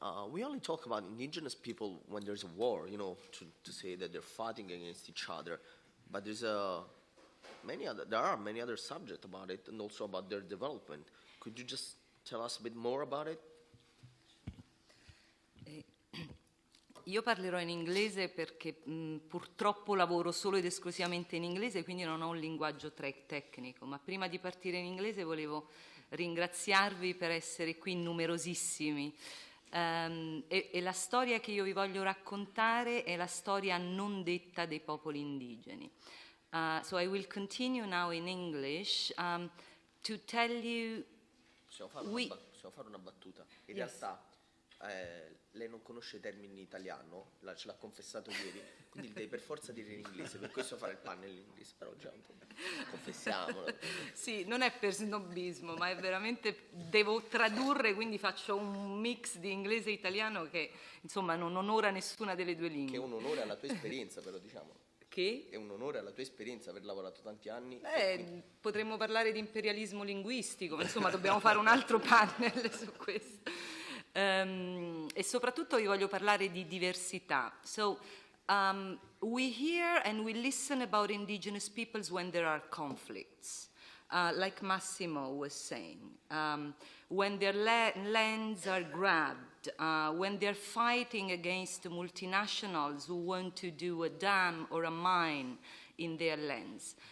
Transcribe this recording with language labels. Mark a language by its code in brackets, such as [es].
[en] We only talk about indigenous people when there's a war, to say that they're fighting against each other. But there are many other subjects about it, and also about their development. Could you just tell us a bit more about it? [it] Io parlerò in inglese perché purtroppo lavoro solo ed esclusivamente in inglese, quindi non ho un linguaggio tecnico, ma prima di partire in inglese volevo ringraziarvi per essere qui numerosissimi. E la storia che io vi voglio raccontare è la storia non detta dei popoli indigeni. [en] So I will continue now in English to tell you... [it] Possiamo fare una battuta? In [en] Yes. [it] realtà lei non conosce i termini in italiano, ce l'ha confessato ieri, quindi devi per forza dire in inglese, per questo fare il panel in inglese, però già un po', confessiamolo. Sì, non è per snobismo, ma è veramente, devo tradurre, quindi faccio un mix di inglese e italiano che insomma non onora nessuna delle due lingue. Che è un onore alla tua esperienza, però diciamo. Che? È un onore alla tua esperienza aver lavorato tanti anni. Potremmo parlare di imperialismo linguistico, ma insomma dobbiamo fare un altro panel su questo. E soprattutto vi voglio parlare di diversità. [en] So, we hear and we listen about indigenous peoples when there are conflicts. Like Massimo was saying, when their lands are grabbed, when they're fighting against multinationals who want to do a dam or a mine in their lands.